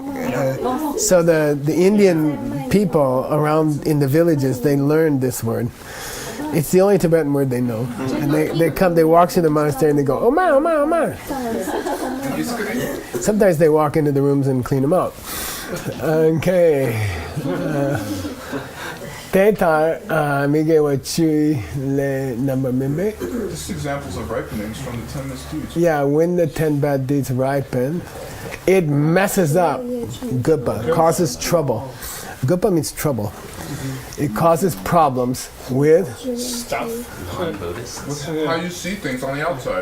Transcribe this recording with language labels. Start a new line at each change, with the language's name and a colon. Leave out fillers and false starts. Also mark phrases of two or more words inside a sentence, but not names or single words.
English: So the Indian people around in the villages, they learned this word. It's the only Tibetan word they know. And they walk to the monastery and they go, Oma, Oma, Oma. Sometimes they walk into the rooms and clean them out. Okay.
Tibetan: Tetar migewa chui le number mimbe.
English: This is examples of ripenings from the 10 misdeeds. Yeah, when the 10 bad deeds ripen, it messes up Gupa, causes trouble. Gupa means trouble. It causes problems with Stuff. How you see things on the outside.